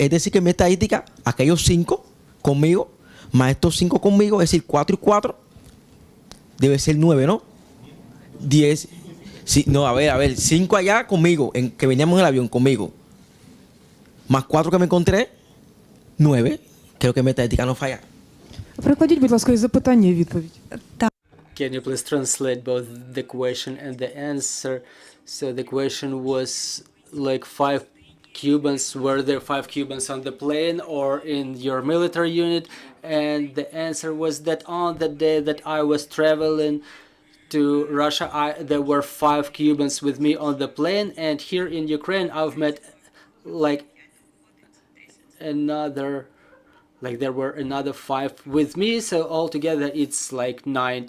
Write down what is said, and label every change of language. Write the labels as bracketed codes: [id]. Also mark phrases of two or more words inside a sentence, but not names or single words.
[es] Es decir, que en mi estadística, aquellos 5 conmigo, más estos 5 conmigo, es decir, 4 y 4, debe ser 9, ¿no? 10. Sí, no, a ver, 5 allá conmigo, que veníamos en el avión conmigo, más 4 que me encontré, 9. Creo que mi estadística no falla. [uk] Перекладіть, будь ласка, із запитання і відповідь. [en] Can you please translate both the question and the answer? So the question was like 5 Cubans, were there 5 Cubans on the plane or in your military unit? And the answer was that on the day that I was traveling to Russia, there were 5 Cubans with me on the plane, and here in Ukraine I've met like there were another 5 with me, so altogether it's like 9.